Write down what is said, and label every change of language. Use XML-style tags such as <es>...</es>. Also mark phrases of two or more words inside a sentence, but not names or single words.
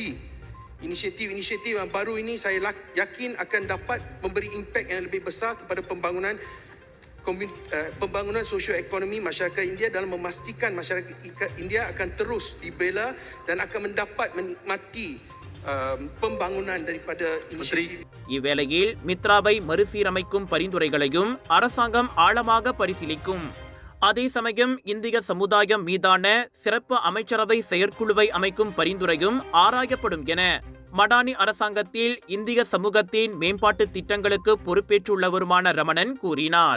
<ms>Inisiatif-inisiatif yang baru ini saya yakin akan dapat memberi impak yang lebih besar kepada pembangunan sosioekonomi masyarakat India dalam memastikan masyarakat India akan terus dibela dan akan mendapat menikmati pembangunan daripada inisiatif.</ms> <ta>இவ்வேளையில் மித்ராவை மறுசீரமைக்கும் பரிந்துரைகளையும் அரசாங்கம் ஆழமாக பரிசீலிக்கும். அதே சமயம் இந்திய சமுதாயம் மீதான சிறப்பு அமைச்சரவை செயற்குழுவை அமைக்கும் பரிந்துரையும் ஆராயப்படும் என மடானி அரசாங்கத்தில் இந்திய சமூகத்தின் மேம்பாட்டு திட்டங்களுக்கு பொறுப்பேற்றுள்ளவருமான ரமணன் கூறினார்.</ta>